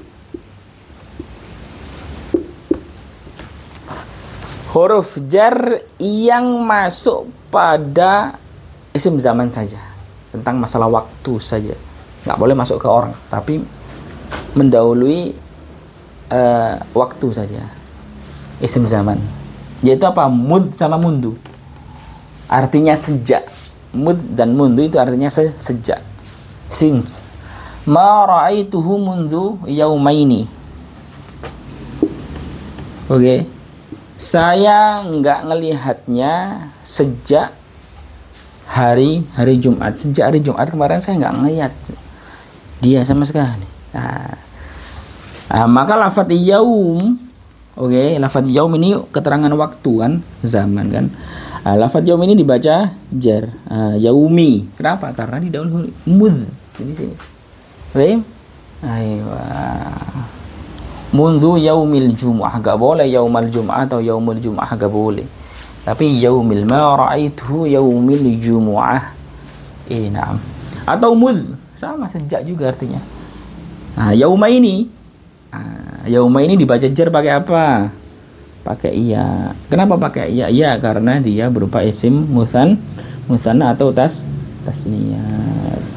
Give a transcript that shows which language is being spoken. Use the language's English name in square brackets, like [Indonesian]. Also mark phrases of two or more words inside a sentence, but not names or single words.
[Indonesian] Huruf jar yang masuk pada [Arabic] اسم زمان [Indonesian] saja, tentang masalah waktu saja, nggak boleh masuk ke orang, tapi mendahului waktu saja, [Arabic] اسم زمان. [Indonesian] Yaitu apa? Mud sama mundu, artinya sejak. Mud dan mundu itu artinya sejak. [English] Since. [Arabic] ما رأيته منذ يومين. [Indonesian] Oke. Saya nggak ngelihatnya sejak hari Jumat. Sejak hari Jumat kemarin saya nggak ngelihat dia sama sekali. Maka lafaz yaum, lafaz yaum ini keterangan waktu kan, zaman kan. Lafaz yaum ini dibaca jar, yaumi. Kenapa? Karena didahului mud di sini. Baik. Ayo. [Arabic] منذ يوم الجمعة, [Indonesian] enggak boleh [Arabic] يوم الجمعة atau يوم الجمعة, [Indonesian] enggak boleh. [Arabic] Tapi يوم ما رأيته يوم الجمعة. [Indonesian] Na'am. Atau mud, sama sejak juga artinya. Yauma ini dibaca jar pakai apa? Pakai iya. Kenapa pakai iya? Iya karena dia berupa [Arabic] اسم مثنى [Indonesian] atau tasniyah.